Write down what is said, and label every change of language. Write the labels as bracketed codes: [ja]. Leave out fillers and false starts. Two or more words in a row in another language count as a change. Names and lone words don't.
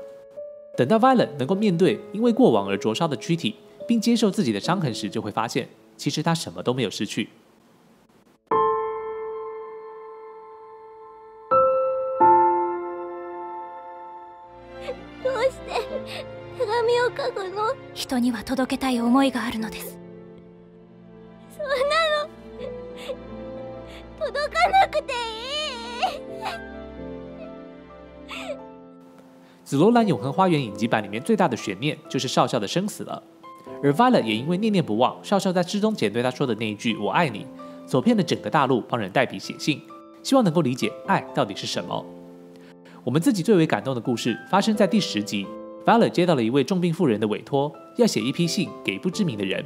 [zh] 等到 Violet 能够面对因为过往而灼烧的躯体，并接受自己的伤痕时，就会发现，其实他什么都没有失去。 [ja] 人には届けたい思いがあるのです。そんなの届かなくていい。 [zh] 紫罗兰永恒花园影集版里面最大的悬念就是少校的生死了，而 Violet 也因为念念不忘少校在失踪前对他说的那一句"我爱你"，走遍了整个大陆帮人代笔写信，希望能够理解爱到底是什么。我们自己最为感动的故事发生在第10集。Violet 接到了一位重病妇人的委托，要写一批信给不知名的人。